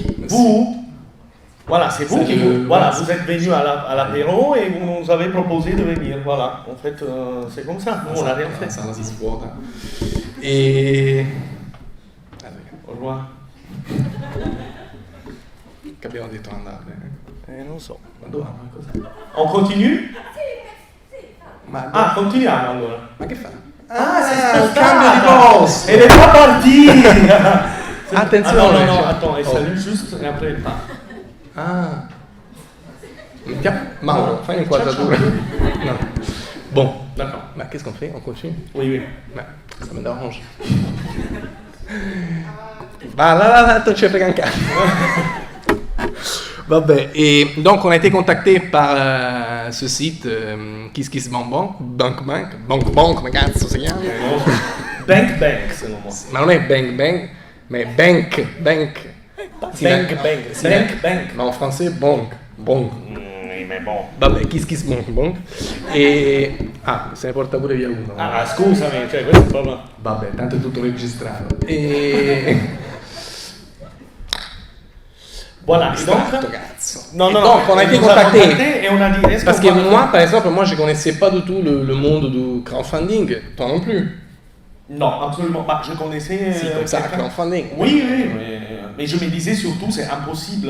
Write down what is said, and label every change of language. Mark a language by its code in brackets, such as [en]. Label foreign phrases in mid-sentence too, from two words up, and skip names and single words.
[fr] Vous. Voilà, c'est vous qui vous êtes venus à l'apéro et vous nous avez proposé de venir. Voilà, en fait, c'est comme ça. Nous, on n'a rien fait. Ça, et... Au revoir. [it] che abbiamo detto andare? Non so. Ma dove? Ma cos'è? [fr] On continue? [it] Ma Continuiamo allora. Ma che fa? Ah, il cambio di posto! [fr] Elle est pas partie. [it] Attenzione! no, cioè. [fr] attends, elle salue juste et après elle part. Ah. [it] Mauro, fai un'inquadratura. No. [fr] Bon, d'accord. Ma qu'est-ce qu'on fait? On continue? Oui. Ma ça me dérange. Va là, tu [it] ci frega un cazzo. Vabbè, [fr] et donc on a été contacté par ce site KissKissBankBank, [it] ma cazzo si chiama? Bank, se non mo. Ma non è Bang, ma è Bank. Bank. [fr] Ma en français, Bank. Oui, mais bon. [it] Vabbè, KissKissBankBank. E... se ne porta pure via uno. Scusami, cioè questo è proprio... Vabbè, tanto è tutto registrato. E... [fr] Voilà, et donc... Non, donc, on a été contacté. Et on a dit, parce que moi, par exemple, je connaissais pas du tout le monde du crowdfunding. Toi non plus. Non, absolument pas. Je connaissais... Si, comme ça, crowdfunding. Oui, mais je me disais surtout, c'est impossible.